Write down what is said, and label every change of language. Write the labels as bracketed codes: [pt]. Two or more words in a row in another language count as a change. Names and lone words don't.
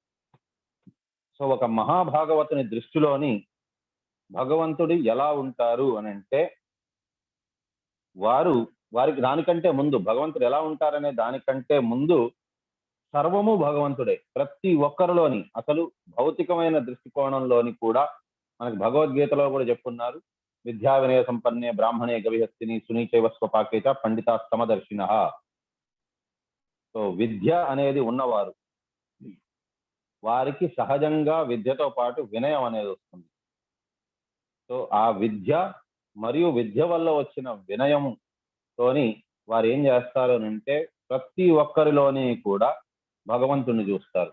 [te] సో ఒక మహాభాగవతుని దృష్టిలోని భగవంతుడు ఎలా ఉంటారు అని అంటే, వారికి దానికంటే ముందు భగవంతుడు ఎలా ఉంటారనే దానికంటే ముందు సర్వము భగవంతుడే. ప్రతి ఒక్కరిలోని అసలు భౌతికమైన దృష్టికోణంలోని కూడా మనకి భగవద్గీతలో కూడా చెప్పున్నారు, [sa] విద్యా వినయ సంపన్నే బ్రాహ్మణే గవిహస్తిని సునీచైవ స్వపాకేచ పండితా సమదర్శిన. [te] సో విద్య అనేది ఉన్నవారు, వారికి సహజంగా విద్యతో పాటు వినయం అనేది వస్తుంది. సో ఆ విద్య మరియు విద్య వల్ల వచ్చిన వినయంతోని వారు ఏం చేస్తారు అని అంటే ప్రతి ఒక్కరిలోని కూడా భగవంతుణ్ణి చూస్తారు.